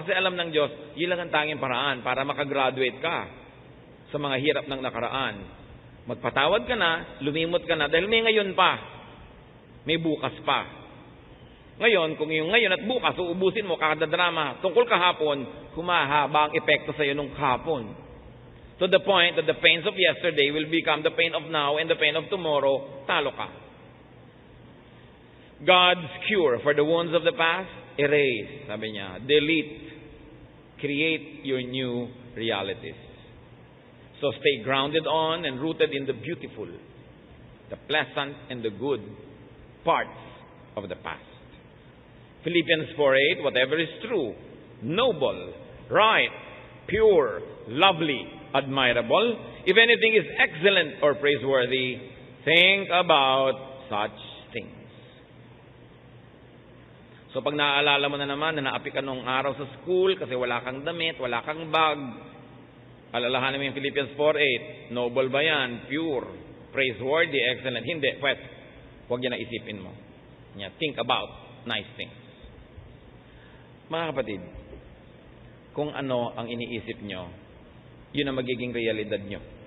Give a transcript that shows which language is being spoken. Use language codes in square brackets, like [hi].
[tl] Kasi alam ng Diyos, yun lang ang tanging paraan para makagraduate ka sa mga hirap ng nakaraan. Magpatawad ka na, lumimot ka na, dahil may ngayon pa. May bukas pa. Ngayon, kung yung ngayon at bukas, uubusin mo kada drama tungkol kahapon, humahaba ang epekto sa iyo nung kahapon. [en] To the point that the pains of yesterday will become the pain of now and the pain of tomorrow, [tl] talo ka. [en] God's cure for the wounds of the past, erase, [tl] sabi niya, [en] delete, create your new realities. So stay grounded on and rooted in the beautiful, the pleasant and the good parts of the past. Philippians 4:8, whatever is true, noble, right, pure, lovely, admirable, if anything is excellent or praiseworthy, think about such things. [tl] So pag naaalala mo na naman na naapi ka nung araw sa school kasi wala kang damit, wala kang bag, alalahanin mo yung Philippians 4:8, noble ba yan? [en] Pure, praiseworthy, excellent. [tl] Hindi, pwet. Huwag yan na isipin mo. [en] Think about nice things. [tl] Mga kapatid, kung ano ang iniisip nyo, yun ang magiging realidad nyo.